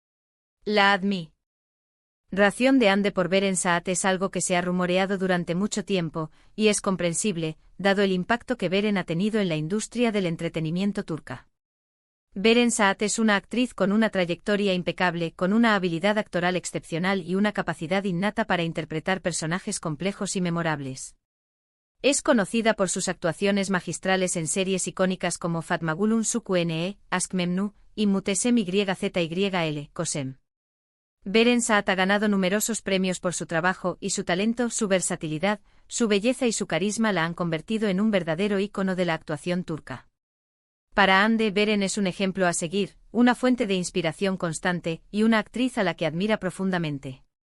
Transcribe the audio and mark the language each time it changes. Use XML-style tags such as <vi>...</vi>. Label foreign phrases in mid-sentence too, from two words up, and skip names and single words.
<es>La admiración de Hande por Beren Saat es algo que se ha rumoreado durante mucho tiempo, y es comprensible, dado el impacto que Beren ha tenido en la industria del entretenimiento turca. Beren Saat es una actriz con una trayectoria impecable, con una habilidad actoral excepcional y una capacidad innata para interpretar personajes complejos y memorables. Es conocida por sus actuaciones magistrales en series icónicas como Fatmagulun Suku-Ne, Aşk Memnu, y Muhteşem YZYL, Kosem. Beren Saat ha ganado numerosos premios por su trabajo y su talento, su versatilidad, su belleza y su carisma la han convertido en un verdadero ícono de la actuación turca. Para Hande, Beren es un ejemplo a seguir, una fuente de inspiración constante y una actriz a la que admira profundamente.</es>